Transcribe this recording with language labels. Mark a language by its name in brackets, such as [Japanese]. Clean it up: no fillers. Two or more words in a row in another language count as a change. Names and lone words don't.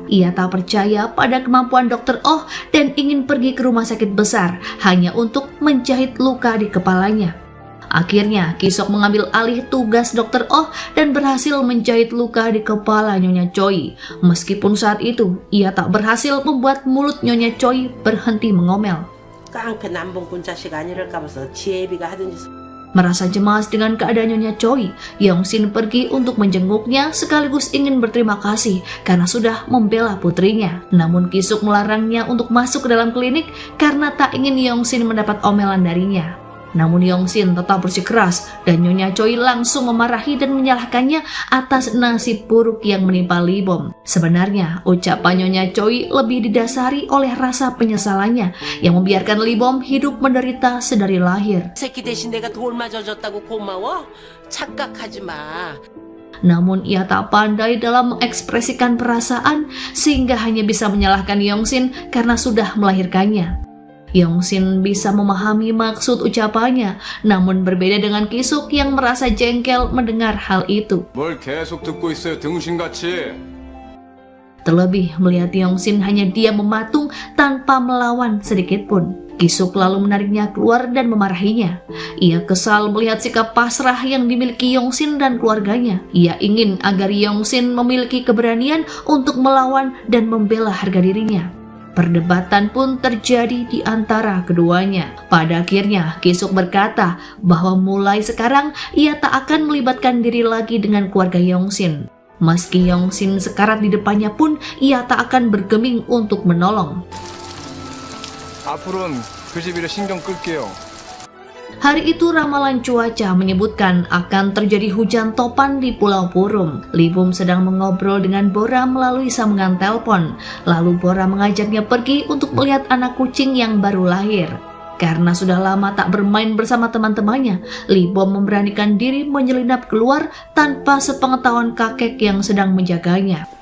[Indonesian] Ia tak percaya pada kemampuan Dr. Oh dan ingin pergi ke rumah sakit besar hanya untuk menjahit luka di kepalanya. Akhirnya, Kisok mengambil alih tugas Dr. Oh dan berhasil menjahit luka di kepala Nyonya Choi. Meskipun saat itu, ia tak berhasil membuat mulut Nyonya Choi berhenti mengomel. [Korean] 깡패 남봉꾼 자식 아니랄까 봐서 지혜비가 하던 짓. [Indonesian] Merasa cemas dengan keadaan Nyonya Choi, Yongsin pergi untuk menjenguknya sekaligus ingin berterima kasih karena sudah membela putrinya. Namun Kisuk melarangnya untuk masuk ke dalam klinik karena tak ingin Yongsin mendapat omelan darinya. Namun Yongsin tetap bersikeras dan Nyonya Choi langsung memarahi dan menyalahkannya atas nasib buruk yang menimpa Libom. Sebenarnya ucapan Nyonya Choi lebih didasari oleh rasa penyesalannya yang membiarkan Libom hidup menderita sedari lahir. [Korean] 새끼 대신 내가 돌 맞아줬다고 고마워? 착각하지 마. [Indonesian] Namun ia tak pandai dalam mengekspresikan perasaan sehingga hanya bisa menyalahkan Yongsin karena sudah melahirkannya. Yongsin bisa memahami maksud ucapannya, namun berbeda dengan Kisuk yang merasa jengkel mendengar hal itu. [Korean] 뭘 계속 듣고 있어요, 등신같이. [Indonesian] Terlebih melihat Yongsin hanya diam mematung tanpa melawan sedikit pun. Kisuk lalu menariknya keluar dan memarahinya. Ia kesal melihat sikap pasrah yang dimiliki Yongsin dan keluarganya. Ia ingin agar Yongsin memiliki keberanian untuk melawan dan membela harga dirinya. Perdebatan pun terjadi di antara keduanya. Pada akhirnya, Kisuk berkata bahwa mulai sekarang ia tak akan melibatkan diri lagi dengan keluarga Yongsin. Meski Yongsin sekarat di depannya pun, ia tak akan bergeming untuk menolong. [Korean] 앞으로는 그 집 일에 신경 끌게요. [Indonesian] Hari itu ramalan cuaca menyebutkan akan terjadi hujan topan di Pulau Purum. Libum sedang mengobrol dengan Bora melalui sambungan telepon. Lalu Bora mengajaknya pergi untuk melihat anak kucing yang baru lahir. Karena sudah lama tak bermain bersama teman-temannya, Libom memberanikan diri menyelinap keluar tanpa sepengetahuan kakek yang sedang menjaganya.